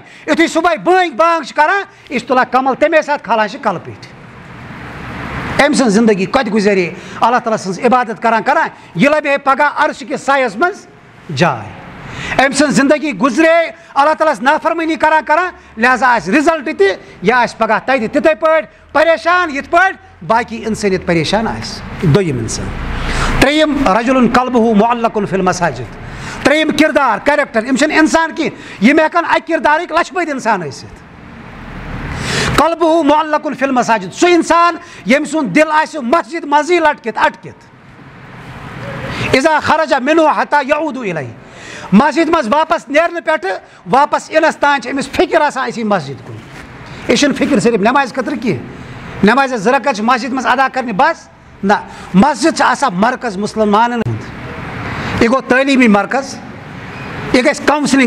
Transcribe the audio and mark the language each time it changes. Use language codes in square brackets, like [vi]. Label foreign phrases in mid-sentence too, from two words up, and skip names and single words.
[ks] یُتھُے صُبحٲے بانگ چھِ کران یہِ چھُ تُلان کمل تَمے ساتہٕ کھالان چھِ کلہٕ پیٚٹھۍ أمۍ سٕنٛز زندگی کتہِ گُزرے اللہ تعالیٰ سٕنٛز عبادت کران یہِ لبہِ ہے پگاہ عرش کِس سایس منٛز جاے أمۍ سٕنٛز زندگی گُزرے اللہ تعالیٰ ہس نافرمٲنی کران لہذا آسہِ رِزلٹ تہِ یہِ آسہِ پگاہ تتہِ تِتھے پٲٹھۍ پریشان یِتھ پٲٹھۍ باقی انسٲنیت پریشان آسہِ دوٚیِم انسان ترٛیٚیِم [ar] رجُلُن قلبہُ معلقُن فی المساجد [ks] ترٛیٚیِم کردار کیریکٹر یِم چھِنہٕ انسان کینٛہہ یِم ہٮ۪کن اکہِ کردارٕکۍ لچھِ بٔدۍ انسان ٲسِتھ [ar] قلبہُ معلقُن فی المساجد [ks] سُہ انسان ییٚمۍ سُنٛد دل آسہِ مسجد منٛزٕے اٹکِتھ [ar] اذا خرج منہ حتیٰ یعود الیہ [ks] مسجد منٛز واپس نیرنہٕ پٮ۪ٹھٕ واپس یِنس تانۍ چھِ أمِس فکر آسان أسی مسجد کُن یہِ چھُنہٕ فکر صرف نٮ۪مازِ خٲطرٕ کینٛہہ نٮ۪مازِ 2 رکعت چھِ مسجد منٛز ادا کرنہِ بس نہ مسجد چھِ آسان مرکز مُسلمانن ہُنٛد یہِ گوٚو تعلیٖمی مرکز یہِ گژھِ کاونسلنگ